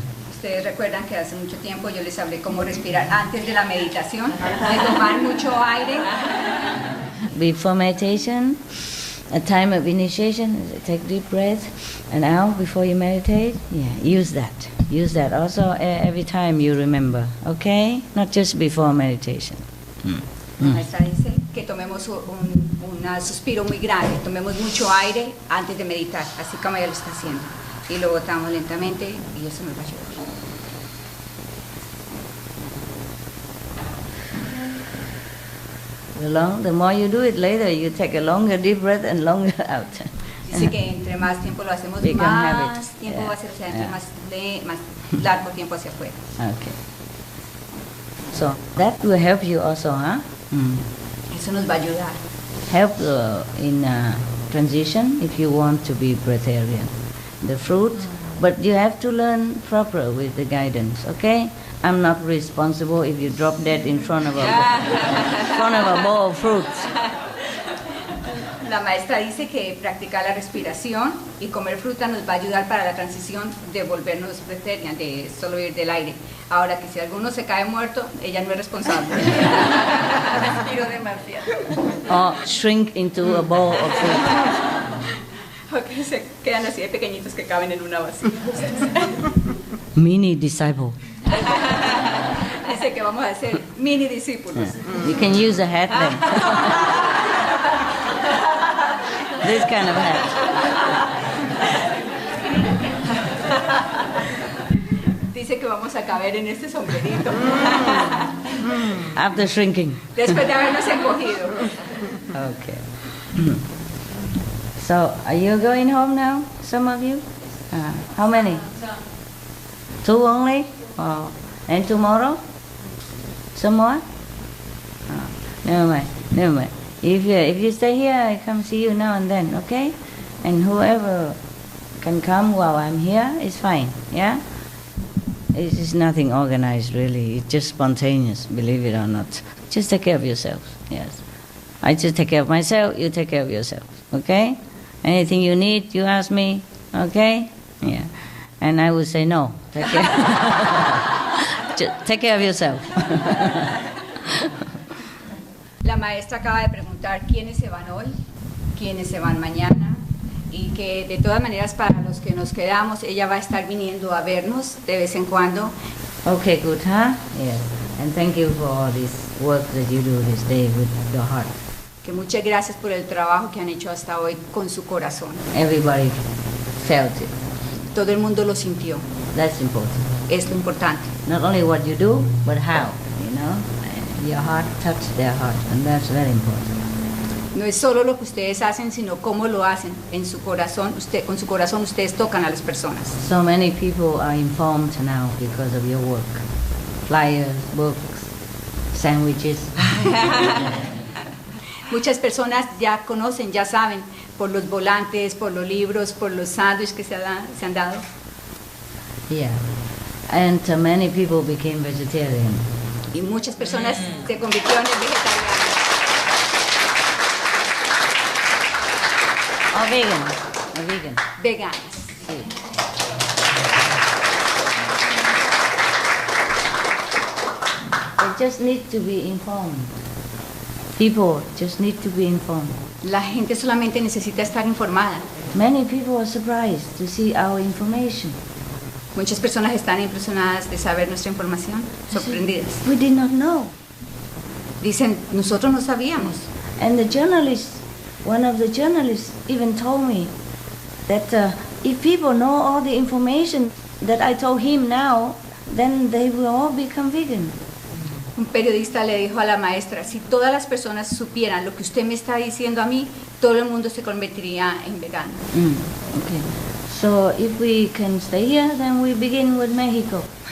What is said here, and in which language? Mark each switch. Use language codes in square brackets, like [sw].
[es] Ustedes recuerdan que hace mucho tiempo yo les hablé cómo respirar antes de la meditación, de tomar mucho aire. [en] Before meditation, a time of initiation, take deep breath and out before you meditate. Yeah, use that. Use that also every time you remember, okay? Not just before meditation. [es] La maestra dice que tomemos un suspiro muy grande, tomemos mucho aire antes de meditar, así como ella lo está haciendo. Y lo botamos lentamente y eso nos va a ayudar. [en] The more you do it later, you take a longer deep breath and longer out. [es] Dice que entre más tiempo lo hacemos, más tiempo va a ser hacia adentro, más largo tiempo hacia afuera. [en] Okay. So that will help you also, huh? [es] Eso nos va a ayudar. [en] Help in transition if you want to be breatharian. The fruit, but you have to learn proper with the guidance, okay? I'm not responsible if you drop dead in front of a bowl of fruits. [es] La maestra dice que practicar la respiración y comer fruta nos va a ayudar para la transición de volvernos breatharian, de solo vivir del aire. Ahora que si alguno se cae muerto, ella no es responsable. Respiro demasiado. [en] Or shrink into a bowl of food. [es] O que se quedan así de pequeñitos que caben en una vasija. [en] Mini disciple. [es] Dice que vamos a ser mini discípulos. [en] You can use a hat then. This kind of hat. [es] Dice que vamos a caber en este sombrerito. [en] After shrinking. [es] Después de habernos encogido. [en] Okay. So, are you going home now, some of you? How many? 2 only? Oh. And tomorrow? Some more? Oh. Never mind. If you stay here, I come see you now and then, okay? And whoever can come while I'm here is fine, yeah? It is nothing organized, really. It's just spontaneous, believe it or not. Just take care of yourselves, yes. I just take care of myself, you take care of yourself, okay? Anything you need, you ask me, okay? Yeah. And I would say no. Take care. Just take care of yourself. [es] La maestra acaba de preguntar quiénes se van hoy, quiénes se van mañana, y que de todas maneras para los que nos quedamos, ella va a estar viniendo a vernos de vez en cuando. [en] Okay, good, huh? Yes. And thank you for all this work that you do this day with your heart. [es] Que muchas gracias por el trabajo que han hecho hasta hoy con su corazón. [en] Everybody felt it. [es] Todo el mundo lo sintió. [en] That's important. [es] Es lo importante. [en] Not only what you do, but how, you know? Your heart touched their heart, and that's very important. [es] No es solo lo que ustedes hacen, sino cómo lo hacen. En su corazón, con su corazón ustedes tocan a las personas. [en] So many people are informed now because of your work. Flyers, books, sandwiches. [es] Muchas personas ya conocen, ya saben, por los volantes, por los libros, por los sándwiches que se han dado. [en] Yeah. And many people became vegetarian. [es] Y muchas personas se convirtieron en vegetarianas. [en] Or vegan. [es] Veganas. Sí. [en] They just need to be informed. People just need to be informed. [es] La gente solamente necesita estar informada. [en] Many people are surprised to see our information. [es] Muchas personas están impresionadas de saber nuestra información, sorprendidas. [en] We did not know. [es] Dicen, nosotros no sabíamos. [en] And the journalist, one of the journalists even told me that if people know all the information that I told him now, then they will all become vegan. [es] Un periodista le dijo a la maestra, si todas las personas supieran lo que usted me está diciendo a mí, todo el mundo se convertiría en vegano. [en] Okay. So if we can stay here, then we begin with Mexico.